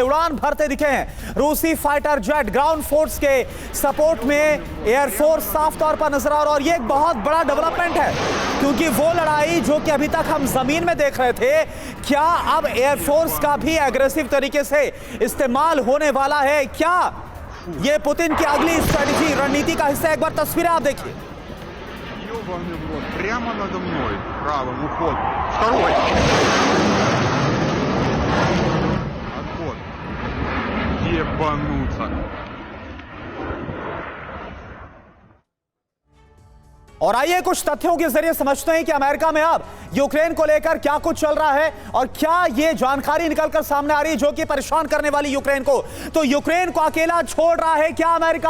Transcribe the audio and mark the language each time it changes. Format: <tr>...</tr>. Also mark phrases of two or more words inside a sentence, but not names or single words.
<hi>उड़ान भरते दिखे हैं रूसी</hi> <en>fighter jet, ground force</en> <hi>के सपोर्ट में एयरफोर्स साफ तौर पर नजर आ रहा है। और ये एक बहुत बड़ा डेवलपमेंट है क्योंकि वो लड़ाई जो कि अभी तक हम जमीन में देख रहे थे, क्या अब एयरफोर्स का भी एग्रेसिव तरीके से इस्तेमाल होने वाला है? क्या ये पुतिन की अगली स्ट्रेटेजी, रणनीति का हिस्सा? एक बार तस्वीरें आप देखिए।</hi> <ru>Ёбаный в рот, прямо надо мной, правым, уход. Второй. Отход. Ебануться.</ru> <hi>और आइए कुछ तथ्यों के जरिए समझते हैं कि अमेरिका में अब यूक्रेन को लेकर क्या कुछ चल रहा है और क्या ये जानकारी निकलकर सामने आ रही है जो कि परेशान करने वाली यूक्रेन को। तो यूक्रेन को अकेला छोड़ रहा है क्या अमेरिका?</hi>